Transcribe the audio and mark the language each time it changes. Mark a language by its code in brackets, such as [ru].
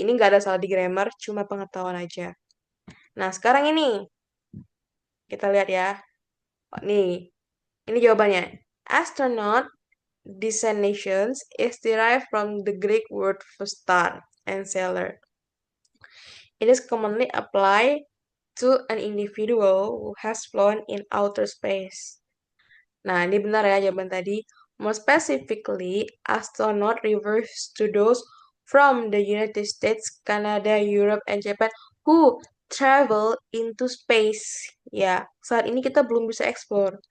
[id] Ini nggak ada salah di grammar, cuma pengetahuan aja. Nah, sekarang ini kita lihat ya. Oh, nih, ini jawabannya. [en] Astronaut designations is derived from the Greek word for star and sailor. It is commonly applied to an individual who has flown in outer space. [id] Nah, ini benar ya jawaban tadi. [en] More specifically, astronaut refers to those from the United States, Canada, Europe, and Japan who travel into space. [id] Ya, saat ini kita belum bisa explore.